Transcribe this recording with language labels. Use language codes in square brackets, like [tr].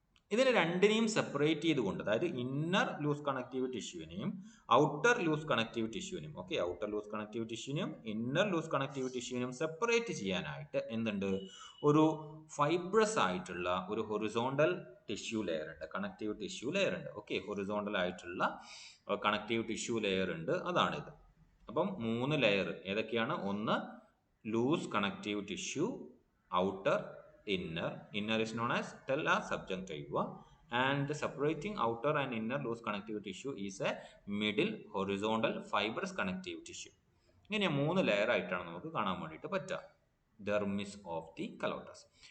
[ml] ഇതിനെ രണ്ടിനെയും സെപ്പറേറ്റ് ചെയ്തുകൊണ്ട്, അതായത് inner loose connective ടിഷ്യൂവിനെയും outer loose connective ടിഷ്യൂവിനെയും, okay, outer loose connective ടിഷ്യൂവിനെയും inner loose connective ടിഷ്യൂവിനെയും separate ചെയ്യാനായിട്ട് എന്തുണ്ട്? ഒരു ഫൈബ്രസ് ആയിട്ടുള്ള ഒരു ഹൊറിസോണ്ടൽ ടിഷ്യൂ ലെയർ ഉണ്ട്, കണക്റ്റീവ് ടിഷ്യൂ ലെയർ ഉണ്ട്. ഓക്കെ, ഹൊറിസോണ്ടൽ ആയിട്ടുള്ള കണക്റ്റീവ് ടിഷ്യൂ ലെയർ ഉണ്ട്, അതാണിത്. അപ്പം 3 ലെയർ ഏതൊക്കെയാണ്? ഒന്ന് loose connective tissue, outer, [en] inner is known as tella subjunctiva, and separating outer and inner loose connective tissue is a middle horizontal fibrous connective tissue. [ml] ഇങ്ങനെ 3 layer ആയിട്ടാണ് നമുക്ക് കാണാൻ വേണ്ടിയിട്ട് പറ്റുക [en] Dermis of the Calotes.